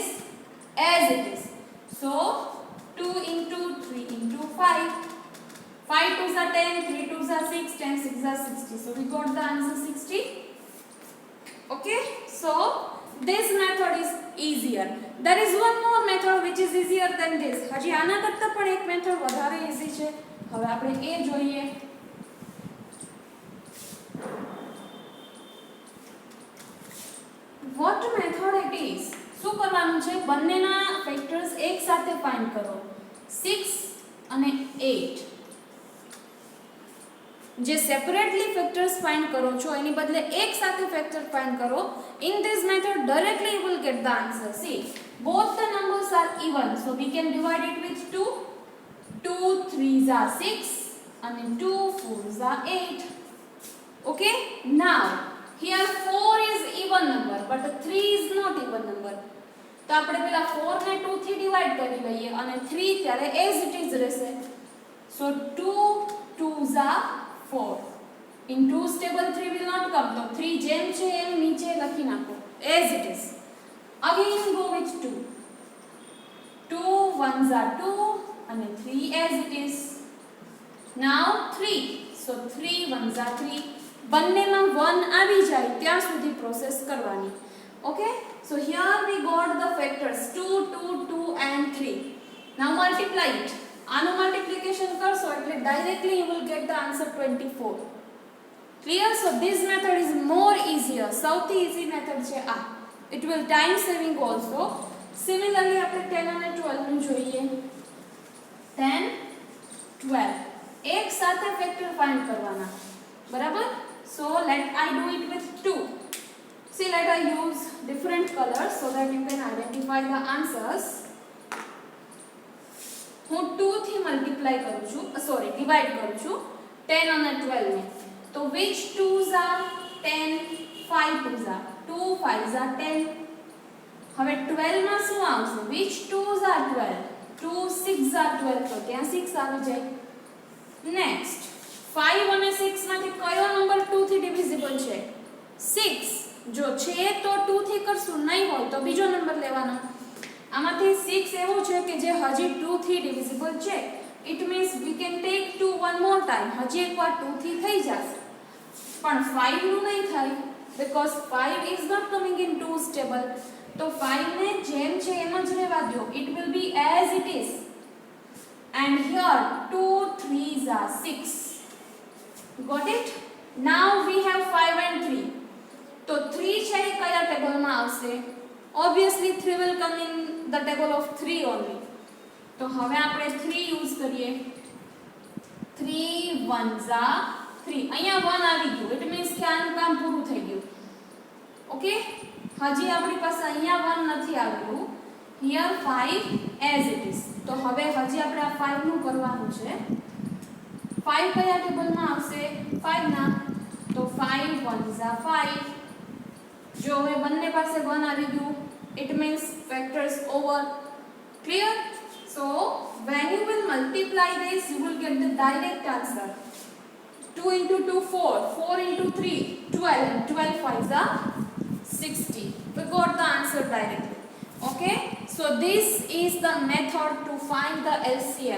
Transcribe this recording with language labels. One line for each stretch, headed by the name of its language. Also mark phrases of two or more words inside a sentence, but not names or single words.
English: As it is. So 2 into 3 into 5. 5 2s are 10, 3 2s are 6, 10 6s are 60. So we got the answer 60. Okay, so this method is easier. There is one more method which is easier than this.
Gujarati: હજી આના કરતા પણ એક મેથડ વધારે ઈઝી છે. હવે આપણે એ જોઈએ.
English: What method it is?
Gujarati: શું કરવાનું છે? બંનેના ફેક્ટર્સ એક સાથે ફાઇન્ડ કરો. 6 અને 8. જે સેપરેટલી ફેક્ટર્સ ફાઇન્ડ કરો છો એની બદલે એક સાથે ફેક્ટર ફાઇન્ડ કરો.
English: In this method directly you will get the answer. See, both the numbers are even, so we can divide it with 2. 2 3s are 6 and 2 4s are 8. Okay, now here 4 is even number but 3 is not even number.
Gujarati: તો આપણે પેલા 4 ને 2 થી ડિવાઇડ કરી લઈએ અને 3 ત્યારે
English: as it is
Gujarati: રહેશે.
English: So 2 2s are 4. In 2's table 3 will not come. So 3
Gujarati: જેમ છે એમ નીચે લખી નાખો
English: as it is. Again go with 2. 2 1s are 2 and 3 as it is. Now 3. So 3 1s are 3.
Gujarati: બંનેમાં 1 આવી જાય ત્યાં સુધી પ્રોસેસ કરવાની.
English: Okay, so here we got the factors 2 2 2 and 3. Now multiply it.
Gujarati: આનો મલ્ટીપ્લિકેશન કરશો એટલે ડાયરેક્ટલી
English: you will get the answer 24. Clear? So this method is more easier.
Gujarati: સૌથી
English: easy method
Gujarati: છે આ.
English: It will time saving also.
Gujarati: Similarly આપણે 10 અને 12 નું જોઈએ. 10 12 એક સાથે ફેક્ટર ફાઇન્ડ કરવાના. બરાબર?
English: So let I do it with 2. See, let I use different colors so that you can identify the answers.
Gujarati: હું 2 થી મલ્ટીપ્લાય કરું છું, સોરી ડિવાઇડ કરું છું 10 અને 12 ને.
English: તો which 2s are 10, 5 2s are 2, 5s are 10.
Gujarati: હવે 12 માં શું આવશે?
English: which 2s are 12, 2 6 are 12,
Gujarati: તો ત્યાં 6 આવી જાય. નેક્સ્ટ 5 અને 6 માંથી કયો નંબર 2 થી ડિવિઝિબલ છે? 6. જો છે તો 2 થી કરશું, નહીં હોય તો બીજો નંબર લેવાનો. આમાંથી 6 એવું છે કે જે હજી 2 થી ડિવિઝિબલ છે.
English: it means we can take 2 one more time.
Gujarati: હજી એકવાર 2 થી થઈ જશે, પણ 5 નું નહીં થાય
English: because 5 is not coming in 2's table.
Gujarati: તો 5 ને જેમ છે એમ જ રહેવા દો.
English: it will be as it is. and here 2 3s are 6. got it? now we have 5 and 3.
Gujarati: તો 3 છે એ કયા ટેબલમાં આવશે?
English: Obviously 3 will come in the table of 3 only.
Gujarati: તો હવે આપણે 3 યુઝ કરીએ.
English: 3 1s are 3.
Gujarati: અહીંયા 1 આવી ગયું.
English: it means
Gujarati: કે આનું કામ પૂરું થઈ ગયું. ઓકે, હજી આપણી પાસે અહીંયા 1 નથી આવ્યું.
English: હિયર 5 as it is.
Gujarati: તો હવે હજી આપણે આ 5 નું કરવાનું છે. 5 કયા ટેબલમાં આવશે? 5 ના. તો
English: 5 1s are 5.
Gujarati: જો હવે બંને પાસે 1 આવી ગયું.
English: It means factors over. Clear? So when you will multiply this, you will get the direct answer. 2 into 2 4, 4 into 3 12, and 12 5s are 60. We got the answer directly. Okay, so this is the method to find the LCM.